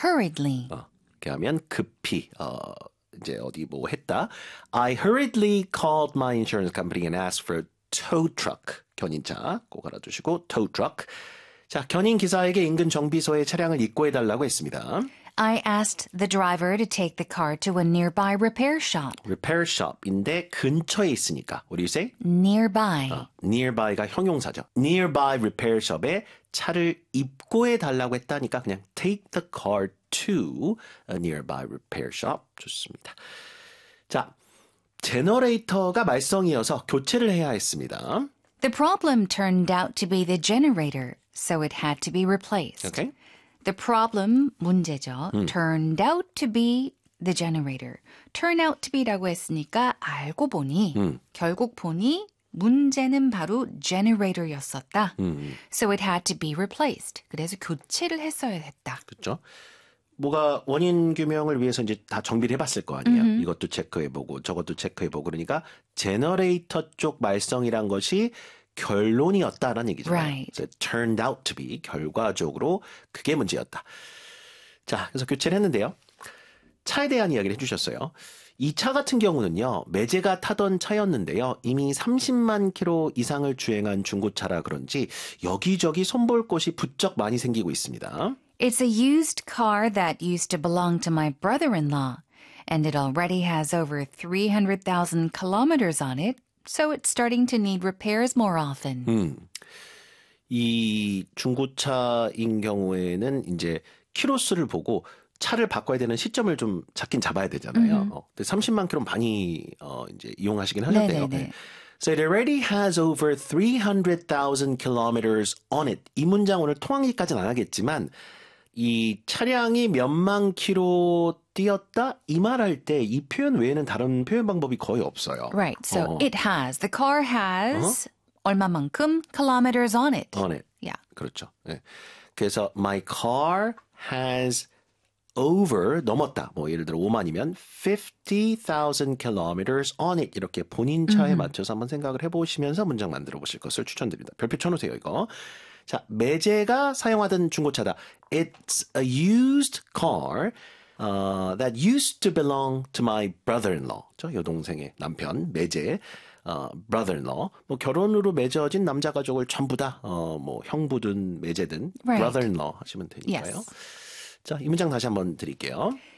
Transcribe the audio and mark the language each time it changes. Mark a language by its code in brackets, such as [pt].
[en] Hurriedly. [ko] 이렇게 하면 급히 이제 어디 뭐 했다. [en] I hurriedly called my insurance company and asked for a tow truck. [ko] 견인차 꼭 알아두시고 tow truck. 자, 견인 기사에게 인근 정비소에 차량을 입고해 달라고 했습니다. [en] I asked the driver to take the car to a nearby repair shop. Repair shop인데 [ko] 근처에 있으니까. [en] What do you say? Nearby. [ko] Nearby가 형용사죠. Nearby repair shop에 차를 입고해 달라고 했다니까 그냥 [en] take the car to a nearby repair shop. [ko] 좋습니다. 자, 제너레이터가 말썽이어서 교체를 해야 했습니다. [en] The problem turned out to be the generator. So it had to be replaced. Okay. The problem, [ko] 문제죠, [en] turned out to be the generator. [ko] Turn out to be라고 했으니까 알고 보니, 결국 보니 문제는 바로 generator였었다. [en] So it had to be replaced. [ko] 그래서 교체를 했어야 했다. 그렇죠. 뭐가 원인 규명을 위해서 이제 다 정비를 해봤을 거 아니에요. 이것도 체크해보고 저것도 체크해보고 그러니까 제너레이터 쪽 말썽이란 것이 결론이었다라는 얘기죠. [en] Right. So it turned out to be [ko] 결과적으로 그게 문제였다. 자, 그래서 교체를 했는데요. 차에 대한 이야기를 해주셨어요. 이 차 같은 경우는요. 매제가 타던 차였는데요. 이미 30만 킬로 이상을 주행한 중고차라 그런지 여기저기 손볼 곳이 부쩍 많이 생기고 있습니다. [en] It's a used car that used to belong to my brother-in-law. And it already has over 300,000 kilometers on it. So it's starting to need repairs more often. [ko] 이 중고차인 경우에는 이제 키로수를 보고 차를 바꿔야 되는 시점을 좀 잡긴 잡아야 되잖아요. 근데 30만 킬로 많이 이제 이용하시긴 하셨대요. 네. [en] So it already has over 300,000 kilometers on it. [ko] 이 문장 오늘 통항기까지는 안 하겠지만 이 차량이 몇만 킬로 뛰었다 이 말할 때 이 표현 외에는 다른 표현 방법이 거의 없어요. [en] Right. So it has. The car has [ko] 얼마만큼 [en] kilometers on it. On it. Yeah. [ko] 그렇죠. 네. 그래서 [en] my car has over [ko] 넘었다. 뭐 예를 들어 5만이면 50,000 [en] kilometers on it. [ko] 이렇게 본인 차에 맞춰서 한번 생각을 해보시면서 문장 만들어 보실 것을 추천드립니다. 별표 쳐놓으세요 이거. 자, 매제가 사용하던 중고차다. [en] It's a used car that used to belong to my brother-in-law. [ko] 저 여동생의 남편, 매제, brother-in-law. 뭐 결혼으로 맺어진 남자 가족을 전부 다 뭐 형부든 매제든 [en] right. [ko] brother-in-law 하시면 되니까요. [en] Yes. [ko] 자, 이 문장 다시 한번 드릴게요.